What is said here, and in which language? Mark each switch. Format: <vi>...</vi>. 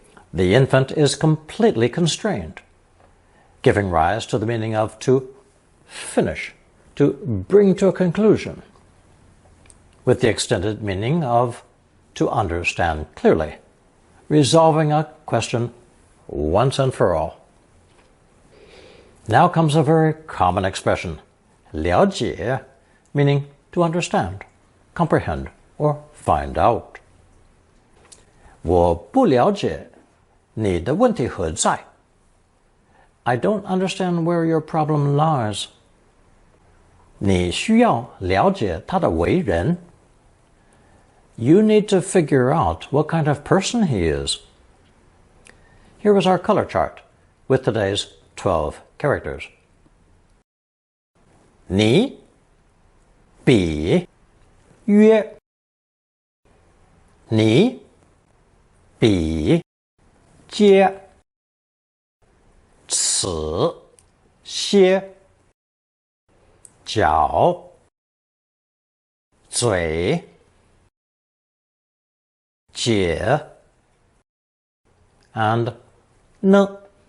<en>The infant is completely constrained, giving rise to the meaning of to finish, to bring to a conclusion, with the extended meaning of to understand clearly, resolving a question once and for all. Now comes a very common expression, 了解, meaning to understand, comprehend, or find out.</en> <zh>我不了解你的问题何在.</zh> <en>I don't understand where your problem lies.</en> <zh>你需要了解他的为人.</zh> <en>You need to figure out what kind of person he is. Here is our color chart with today's 12 characters.</en> <zh>你比约你比接此些脚嘴解 and 呢.</zh>